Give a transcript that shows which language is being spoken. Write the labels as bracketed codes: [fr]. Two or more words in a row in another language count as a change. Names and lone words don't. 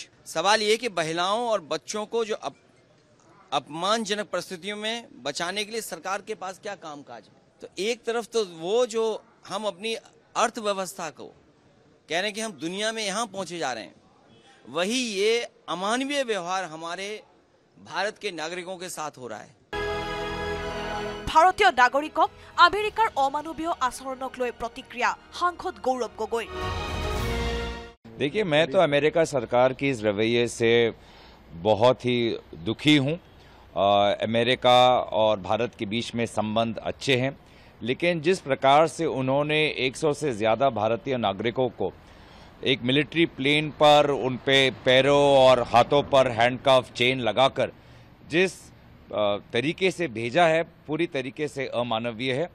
[hi] सवाल ये कि महिलाओं और बच्चों को जो अपमानजनक परिस्थितियों में बचाने के लिए सरकार के पास क्या कामकाज है? तो एक तरफ तो वो जो हम अपनी अर्थव्यवस्था को कह रहे हैं कि हम दुनिया में यहाँ पहुंचे जा रहे हैं, वही ये अमानवीय व्यवहार हमारे भारत के नागरिकों के साथ हो रहा है। [as] ভাৰতীয় নাগৰিকক আমেৰিকাৰ অমানৱীয় আচৰণক লৈ প্ৰতিক্ৰিয়া সাংসদ গৌৰৱ গগৈ [hi] देखिए मैं तो अमेरिका सरकार की इस रवैये से बहुत ही दुखी हूँ। अमेरिका और भारत के बीच में संबंध अच्छे हैं, लेकिन जिस प्रकार से उन्होंने 100 से ज़्यादा भारतीय नागरिकों को एक मिलिट्री प्लेन पर उन पे पैरों और हाथों पर हैंडकफ चेन लगाकर जिस तरीके से भेजा है पूरी तरीके से अमानवीय है।